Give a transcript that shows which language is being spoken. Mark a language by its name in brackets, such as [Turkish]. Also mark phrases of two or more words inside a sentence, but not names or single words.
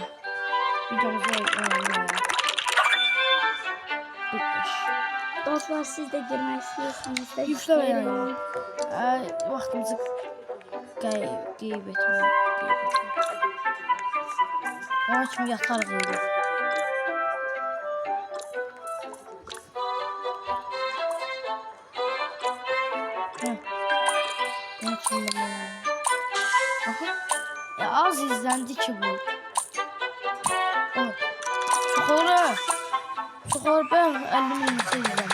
[Turkish] Videomuzu oynayalım. Bitmiş. Dostlar, siz de girmek istiyorsanız da [Azerbaijani] Yükləməyin. Vaxtımızı qeyb etməyin. Ona kimi yatarıq evdə. [Turkish] Az izlendi ki bu. Çok olur ben 50.000 izlemiştim.